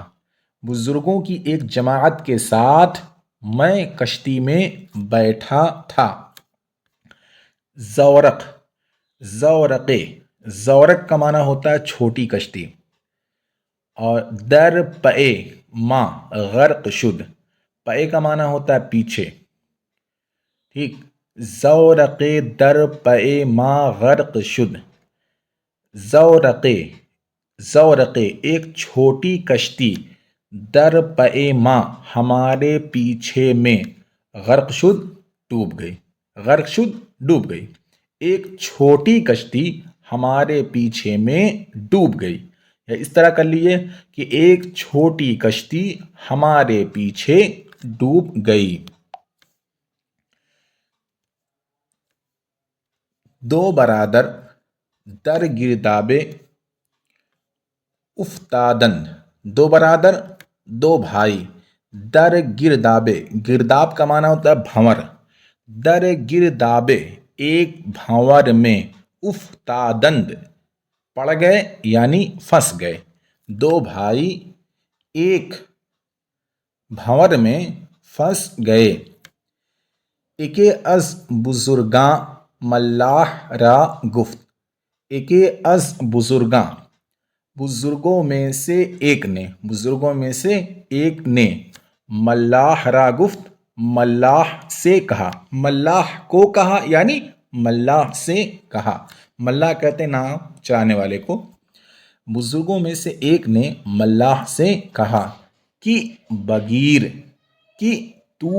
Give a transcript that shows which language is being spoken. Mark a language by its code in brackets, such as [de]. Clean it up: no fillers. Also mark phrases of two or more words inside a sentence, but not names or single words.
[ur] بزرگوں کی ایک جماعت کے ساتھ میں کشتی میں بیٹھا تھا۔ زورق، زورقے، زورق کا معنی ہوتا ہے چھوٹی کشتی، اور [fa] در پئے ماں غرق شد، [ur] پئے کا معنی ہوتا ہے پیچھے، ٹھیک۔ [fa] زورقے در پئے ماں غرق شد۔ [ur] زورقے، زورقے ایک چھوٹی کشتی، [fa] در پئے ماں [ur] ہمارے پیچھے میں، [fa] غرق شد [ur] ڈوب گئی، [fa] غرق شد [ur] ڈوب گئی۔ ایک چھوٹی کشتی ہمارے پیچھے میں ڈوب گئی، یا اس طرح کر لیے کہ ایک چھوٹی کشتی ہمارے پیچھے ڈوب گئی۔ [fa] دو برادر در گرداب افتادند۔ [ur] دو برادر، دو بھائی، [fa] در گرداب، [ur] گرداب کا معنی ہوتا ہے بھنور، [fa] در گرداب [ur] ایک بھنور میں، افتادند پڑ گئے یعنی پھنس گئے۔ دو بھائی ایک بھنور میں پھنس گئے۔ [fa] یکے از بزرگاں ملاح را گفت۔ یکے از بزرگاں، [ur] بزرگوں میں سے ایک نے، بزرگوں میں سے ایک نے، [fa] ملاح را گفت، [ur] ملاح سے کہا، ملاح کو کہا یعنی ملاح سے کہا، ملاح کہتے ہیں ناؤ چلانے والے کو۔ بزرگوں میں سے ایک نے ملاح سے کہا کہ بگیر، کہ تو